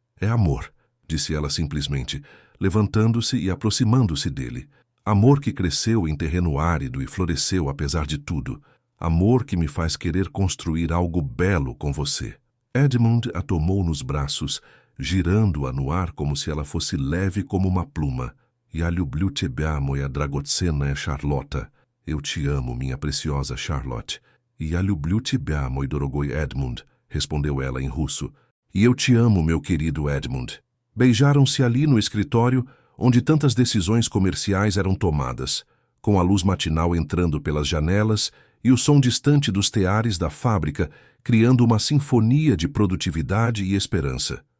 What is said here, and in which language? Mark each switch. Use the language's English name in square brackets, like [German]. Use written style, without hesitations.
[Portuguese] É amor, disse ela simplesmente, levantando-se e aproximando-se dele. Amor que cresceu em terreno árido e floresceu apesar de tudo. Amor que me faz querer construir algo belo com você. Edmund a tomou nos braços, girando-a no ar como se ela fosse leve como uma pluma. [Russian] Я люблю тебя, моя драгоценная Charlotta. [Portuguese] Eu te amo, minha preciosa Charlotte. [Russian] Я люблю тебя, мой дорогой Edmund, [Portuguese] respondeu ela em russo. E eu te amo, meu querido Edmund. Beijaram-se ali no escritório, onde tantas decisões comerciais eram tomadas, com a luz matinal entrando pelas janelas e o som distante dos teares da fábrica, criando uma sinfonia de produtividade e esperança.